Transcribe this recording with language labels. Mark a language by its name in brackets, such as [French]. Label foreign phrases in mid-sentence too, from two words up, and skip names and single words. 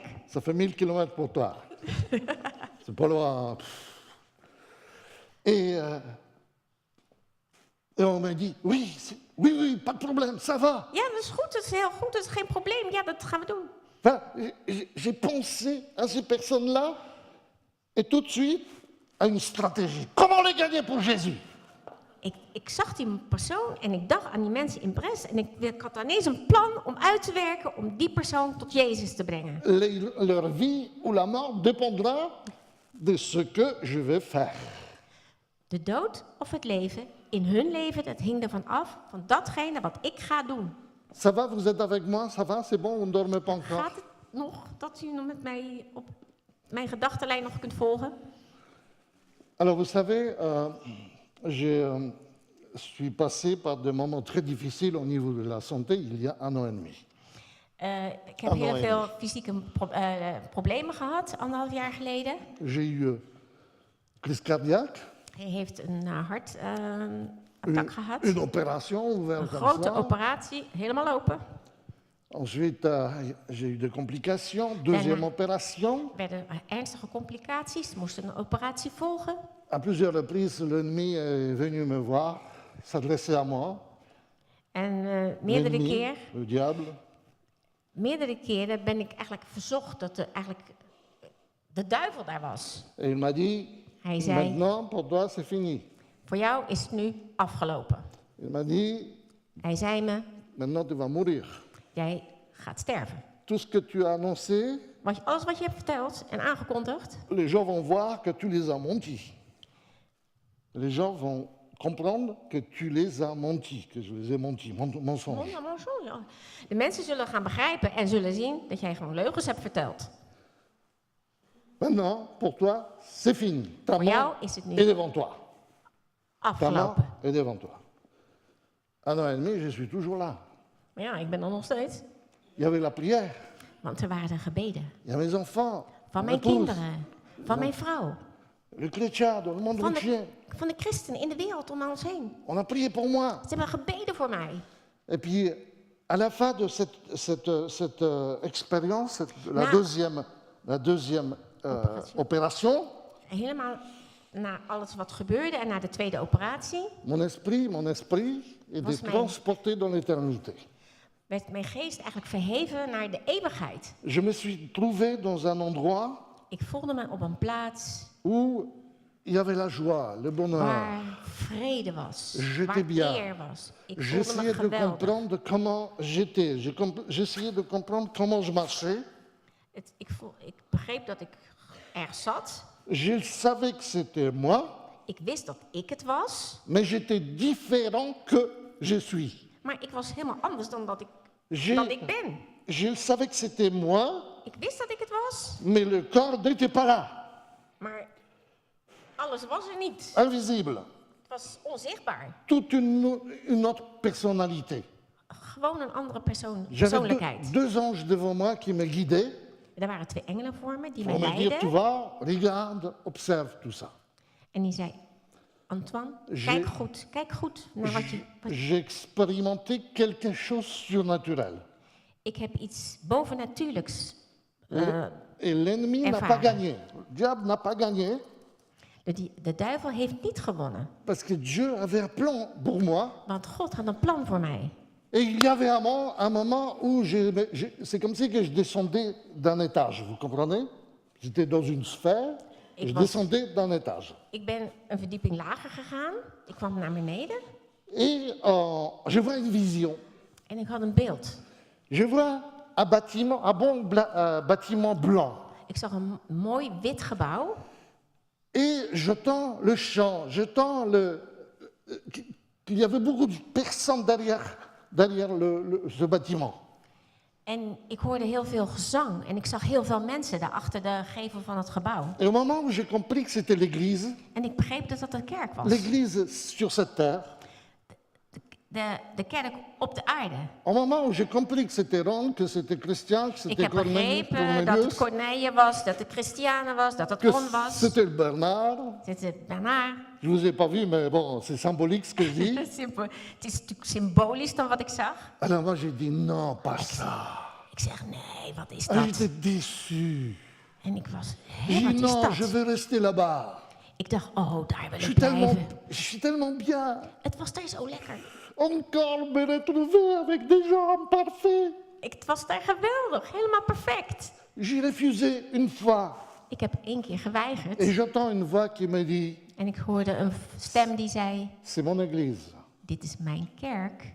[French] Ça fait 1000 kilomètres pour toi. C'est pas loin. Et on m'a dit, oui, oui, pas de problème, ça va. [Dutch] Ja, dat is goed, dat is heel goed, dat is geen probleem. Ja, dat gaan we doen. [French] Enfin, j'ai pensé à ces personnes-là et tout de suite à une stratégie. Comment les gagner pour Jésus? [Dutch] Ik zag die persoon en ik dacht aan die mensen in Brest. En ik had ineens een plan om uit te werken om die persoon tot Jezus te brengen. [French] Leur vie ou la mort dépendra de ce que je vais faire. [Dutch] De dood of het leven, in hun leven, dat hing ervan af van datgene wat ik ga doen. [French] Ça va, vous êtes avec moi? Ça va, c'est bon, vous ne dormez pas encore? [Dutch] Gaat het nog dat u nog met mij op mijn gedachtenlijn nog kunt volgen? [French] Alors, vous savez, je suis passé par des moments très difficiles au niveau de la santé il y a 1 an et demi. [Dutch] Ik heb heel veel fysieke problemen gehad, 1,5 jaar geleden. [French] J'ai eu crise cardiaque, [Dutch] Hij heeft een hartattack gehad. [French] une opération [Dutch] Een [French] ouverte comme [Dutch] grote [French] ça. [Dutch] operatie, helemaal open. [French] Ensuite, j'ai eu des complications, deuxième opération. [Dutch] Er werden ernstige complicaties, er moest een operatie volgen. [French] À plusieurs reprises, l'ennemi est venu me voir, s'adresser à moi. [Dutch] En meerdere [French] L'ennemi, [Dutch] keer, [French] le diable. [Dutch] meerdere keren ben ik eigenlijk verzocht dat eigenlijk de duivel daar was. [French] Et il m'a dit, [Dutch] Hij zei, [French] maintenant, pour toi, c'est fini. [Dutch] voor jou is het nu afgelopen. [French] Il m'a dit, [Dutch] Hij zei me, [French] maintenant, tu vas mourir. [Dutch] jij gaat sterven. [French] Tout ce que tu as annoncé, [Dutch] Alles wat je hebt verteld en aangekondigd, [French] les gens vont voir que tu les as menti. Les gens vont comprendre que tu les as menti, que je les ai menti, mensonge. [Dutch] de mensen zullen gaan begrijpen en zullen zien dat jij gewoon leugens hebt verteld. [French] Maintenant, pour toi, c'est fini. Ta [Dutch] Voor jou [French] mort [Dutch] is het [French] est [Dutch] nu [French] devant toi. Ta mort [Dutch] afgelopen. [French] est devant toi. 1 an et demi, je suis toujours là. [Dutch] Maar ja, ik ben er nog steeds. [French] Il y avait la prière, [Dutch] Want er waren gebeden. [French] il y a mes enfants, [Dutch] Van [French] mon [Dutch] mijn [French] épouse, [Dutch] kinderen, van mijn vrouw, [French] le chrétien dans le monde [Dutch] van [French] entier. [Dutch] de christenen in de wereld om ons heen. [French] On a prié pour moi. [Dutch] Ze hebben gebeden voor mij. [French] Et puis, à la fin de cette expérience, la deuxième opération, [Dutch] Helemaal na alles wat gebeurde en na de tweede operatie, [French] mon esprit était transporté dans l'éternité. [Dutch] werd mijn geest eigenlijk verheven naar de eeuwigheid. [French] Je me suis trouvé dans un endroit [Dutch] Ik voelde me op een plaats [French] où il y avait la joie, le bonheur. [Dutch] waar vrede was, [French] J'étais [Dutch] waar [French] bien. [Dutch] eer was. Ik voelde me [French] J'essayais de [Dutch] geweldig. [French] comprendre comment j'étais. J'essayais de comprendre comment je marchais. [Dutch] Ik begreep dat ik er zat. [French] Je savais que c'était moi, [Dutch] Ik wist dat ik het was, [French] mais j'étais différent que je suis. [Dutch] maar ik was helemaal anders dan dat ik [French] Je [Dutch] ben. [French] savais que c'était moi, [Dutch] Ik wist dat ik het was, [French] mais le corps n'était pas là, [Dutch] maar alles was er niet. [French] invisible. [Dutch] Het was onzichtbaar. [French] Toute une autre personnalité. [Dutch] Gewoon een andere [French] J'avais [Dutch] persoonlijkheid. [French] deux anges devant moi qui me guidaient [Dutch] Er waren 2 engelen voor me die [French] pour [Dutch] mij [French] me dire, tu [Dutch] leidden. [French] vois, regarde, observe tout ça. [Dutch] En die zei, Antoine, kijk goed naar wat je... [French] J'ai expérimenté quelque chose surnaturel. [Dutch] Ik heb iets bovennatuurlijks. [French] Et l'ennemi n'a pas [Dutch] ervaren. [French] gagné. Le diable n'a pas gagné [Dutch] De duivel heeft niet gewonnen, [French] parce que Dieu avait un plan pour moi. [Dutch] want God had een plan voor mij. [French] Et il y avait un moment où c'est comme si que je descendais d'un étage, vous comprenez? J'étais dans une sphère, et je descendais d'un étage. [Dutch] Ik ben een verdieping lager gegaan, ik kwam naar beneden [French] Et je vois une vision. [Dutch] en ik had een beeld. [French] Je vois un bâtiment blanc. [Dutch] Ik zag een mooi wit gebouw [French] Et j'entends le chant, qu'il y avait beaucoup de personnes derrière ce bâtiment. [Dutch] en ik hoorde heel veel gezang en ik zag heel veel mensen daar achter de gevel van het gebouw. [French] Et au moment où j'ai compris que c'était l'église, [Dutch] En ik begreep dat dat de kerk was. [French] l'église sur cette terre, [Dutch] De kerk op de aarde. [French] au moment où j'ai compris que c'était Ron, que c'était Christian, que [Dutch] Ik [French] c'était [Dutch] heb begrepen dat het Corneille was, dat het Christiane was, dat het [French] que [Dutch] Ron was. [French] c'était le Bernard. [Dutch] Het is Bernard. [French] Je vous ai pas vu, mais bon, c'est symbolique ce que je dis. [Dutch] Het is natuurlijk symbolisch dan wat ik zag. [French] Alors moi j'ai dit non, pas ça. [Dutch] Ik Ik zeg, nee, wat is Ah, dat? [French] j'étais déçu. [Dutch] En ik was, [French] J'ai hé, dit [Dutch] wat is [French] non, je [Dutch] dat? [French] veux rester là-bas. [Dutch] Ik dacht, oh, daar wil [French] Je [Dutch] ik [French] suis tellement [Dutch] blijven. [French] bien. [Dutch] Het was daar zo lekker. [French] Encore me retrouver avec des gens parfaits. [Dutch] Het was daar geweldig, helemaal perfect. [French] J'ai refusé une fois. [Dutch] Ik heb 1 keer geweigerd. [French] Et j'entends une voix qui me dit, [Dutch] En ik hoorde een stem die zei, [French] c'est mon église. [Dutch] dit is mijn kerk.